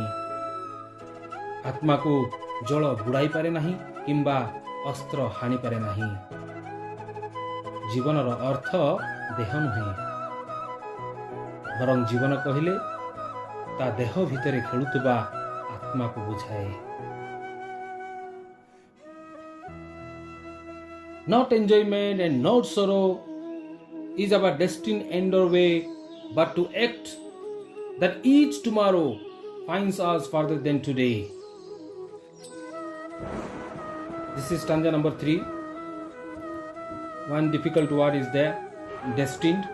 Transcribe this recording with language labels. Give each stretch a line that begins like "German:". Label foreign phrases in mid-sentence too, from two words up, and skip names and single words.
Odia: ଆତ୍ମାକୁ ଜଳ ବୁଡ଼ାଇ ପାରେ ନାହିଁ କିମ୍ବା ଅସ୍ତ୍ର ହାଣିପାରେ ନାହିଁ। ଜୀବନର ଅର୍ଥ ଦେହ ନୁହେଁ, ବରଂ ଜୀବନ କହିଲେ ତା ଦେହ ଭିତରେ ଖେଳୁଥିବା ଆତ୍ମାକୁ ବୁଝାଏ।
English: Not enjoyment and not sorrow is our destined end or way, but to act that each tomorrow finds us further than today. This is stanza number 3. One difficult word is there, destined.